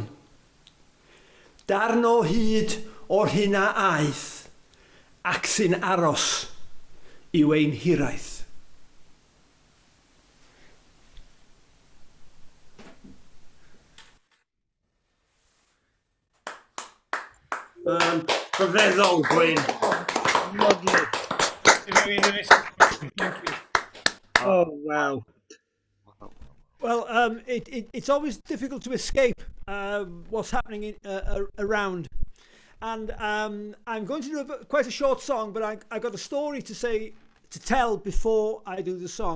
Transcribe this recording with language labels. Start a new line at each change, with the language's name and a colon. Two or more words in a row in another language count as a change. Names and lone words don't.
Welsh: Darn o hyd o'r hynna aeth, ac sy'n aros yw ein hiraeth. Rhyfeddol, Gwerin.
English: Lovely. Oh, wow. Well, it's always difficult to escape what's happening around. And I'm going to do quite a short song, but I got a story to say to tell before I do the song.